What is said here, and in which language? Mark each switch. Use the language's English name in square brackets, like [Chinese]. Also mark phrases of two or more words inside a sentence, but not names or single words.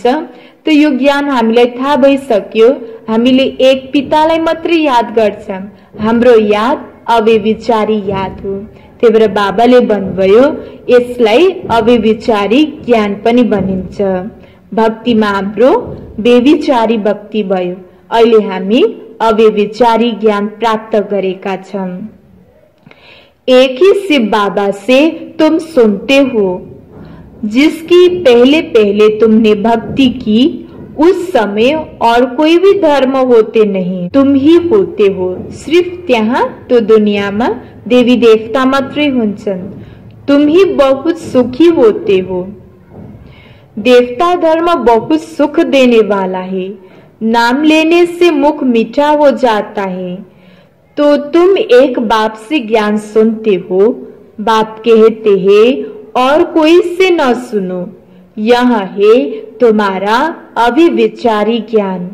[Nepali] त यो ज्ञान हामीलाई थाहा भइसक्यो। हामीले एक पितालाई मात्रै याद गर्छौं, हाम्रो याद अविविचारी याद हो। त्यही भएर बाबाले भन्नुभयो यसलाई अविविचारी ज्ञान पनि भनिन्छ। भक्तिमा हाम्रो बेविचारी भक्ति भयो। अहिले हामी अविविचारी ज्ञान प्राप्त गरेका छौं। [Hindi] एक ही शिव बाबा से तुम सुनते हो, जिसकी पहले पहले तुमने भक्ति की, उस समय और कोई भी धर्म होते नहीं, तुम ही होते हो। [Nepali] सिर्फ त्यहाँ तो दुनिया में देवी देवता मात्रै हुन्छन्, [Hindi] तुम ही बहुत सुखी होते हो। देवता धर्म बहुत सुख देने वाला है, नाम लेने से मुख मीठा हो जाता है। तो तुम एक बाप से ज्ञान सुनते हो, बाप कहते हैं और कोई से न सुनो, यह है तुम्हारा अविविचारी ज्ञान।